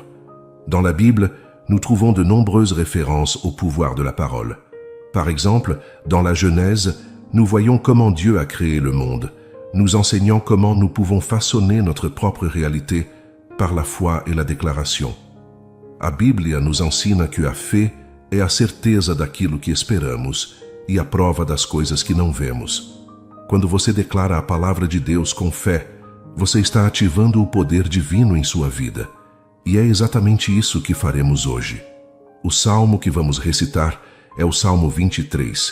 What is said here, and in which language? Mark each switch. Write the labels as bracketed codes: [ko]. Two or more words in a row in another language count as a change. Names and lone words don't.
[fr] Dans la Bible, nous trouvons de nombreuses références au pouvoir de la parole. Par exemple, dans la Genèse, nous voyons comment Dieu a créé le monde, nous enseignant comment nous pouvons façonner notre propre réalité par la foi et la déclaration. [pt] A Bíblia nos ensina que a fé é a certeza daquilo que esperamos e a prova das coisas que não vemos. Quando você declara a palavra de Deus com fé, você está ativando o poder divino em sua vida. E é exatamente isso que faremos hoje. O salmo que vamos recitar é o Salmo 23.